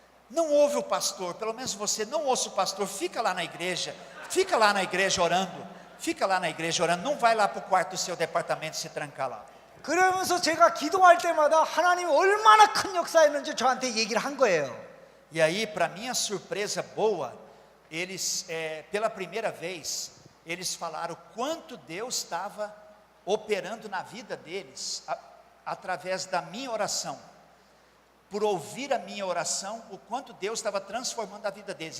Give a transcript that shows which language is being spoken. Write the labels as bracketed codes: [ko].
[pt] Não ouve o pastor, pelo menos você não ouça o pastor, fica lá na igreja orando, fica lá na igreja orando, não vai lá para o quarto do seu departamento se trancar lá. [ko] 그러면서 제가 기도할 때마다 하나님이 얼마나 큰 역사였는지 저한테 얘기를 한 거예요. [pt] E aí, para minha surpresa boa, eles, pela primeira vez, eles falaram quanto Deus estava operando na vida deles, através da minha oração. Por ouvir a minha oração, o quanto Deus estava transformando a vida deles.